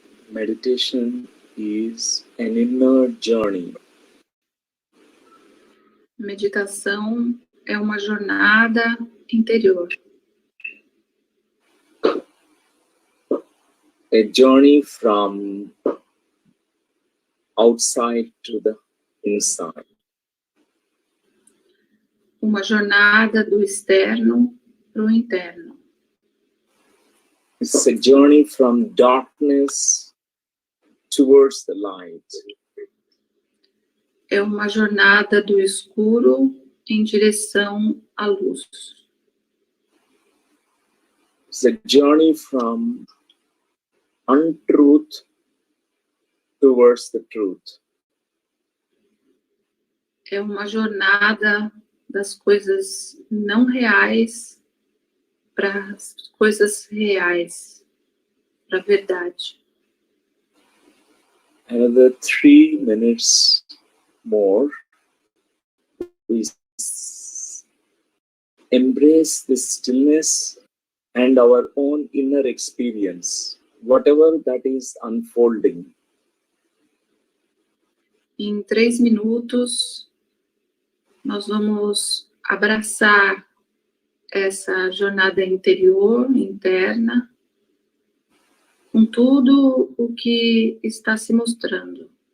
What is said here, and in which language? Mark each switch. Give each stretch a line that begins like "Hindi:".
English: Meditation is an inner journey.
Portuguese: Meditação é uma jornada interior.
English: A journey from outside to the inside.
Portuguese: Uma jornada do externo para o interno.
English: It's a journey from darkness towards the light.
Portuguese: É uma jornada do escuro em direção à luz.
English: It's a journey from untruth towards the truth.
Portuguese: É uma jornada das coisas não reais para as coisas reais, para a verdade.
English: Another 3 minutes more. We embrace this stillness and our own inner experience, whatever that is unfolding.
Portuguese: Em 3 minutos, nós vamos abraçar essa jornada interior, interna, com tudo o que está se mostrando.